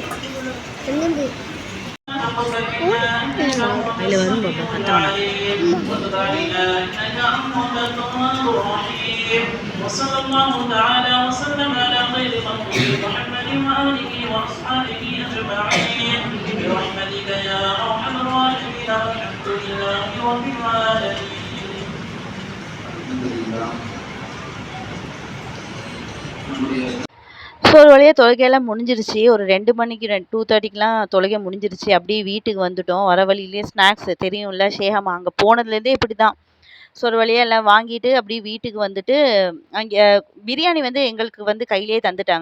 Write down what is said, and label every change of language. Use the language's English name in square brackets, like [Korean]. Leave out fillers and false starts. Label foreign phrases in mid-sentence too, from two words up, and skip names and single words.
[Tamil] அதில் வரும் பாப்பா, கத்தவனா [Arabic] وتب علينا إنك أنت التواب الرحيم. وصلى الله تعالى وسلم على خير خلقه محمد وآله وأصحابه أجمعين برحمتك يا أرحم الراحمين والحمد لله رب العالمين. [Tamil] ஸோ ஒரு வழியாக தொழுகையெல்லாம் முடிஞ்சிருச்சு. ஒரு 2 மணிக்கு 2:30க்கெலாம் தொழுகை முடிஞ்சிருச்சு. அப்படியே வீட்டுக்கு வந்துட்டோம். வர வழியிலேயே ஸ்நாக்ஸ் தெரியும்ல ஷேஹாமா அங்கே போனதுலேருந்தே இப்படி தான். ஸோ ஒரு வழியாக எல்லாம் வாங்கிட்டு அப்படியே வீட்டுக்கு வந்துட்டு அங்கே பிரியாணி வந்து எங்களுக்கு வந்து கையிலேயே தந்துட்டாங்க.